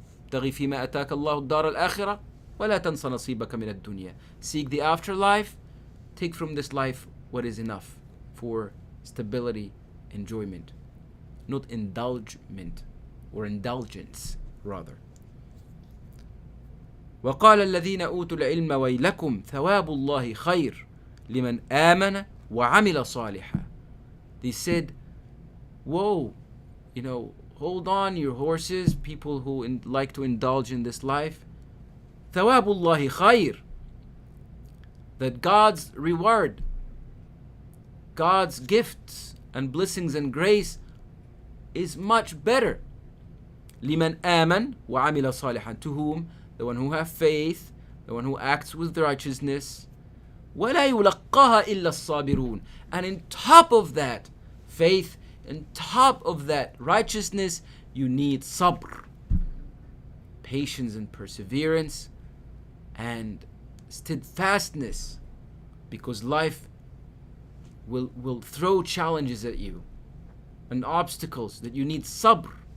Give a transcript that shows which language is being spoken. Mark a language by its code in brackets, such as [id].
[ar] تَغِي فِي مَا أَتَاكَ اللَّهُ الدَّارَ الْآخِرَةِ وَلَا تَنْسَ نَصِيبَكَ مِنَ الدُّنْيَا. [en] Seek the afterlife. Take from this life what is enough for stability, enjoyment, not indulgement or indulgence rather. [ar] وقال الذين أوتوا العلم ويلكم ثواب الله خير لمن آمن وعمل صالحا. [en] They said, whoa, hold on your horses, people who like to indulge in this life. [ar] ثواب الله خير. [en] That God's reward God's gifts and blessings and grace is much better. [ar] لمن آمن وعمل صالحا, [en] to whom? The one who have faith, the one who acts with righteousness. [ar] ولا يلقاها إلا الصابرون. [en] And in top of that faith, in top of that righteousness, you need sabr, patience and perseverance and steadfastness, because life will throw challenges at you and obstacles that you need sabr.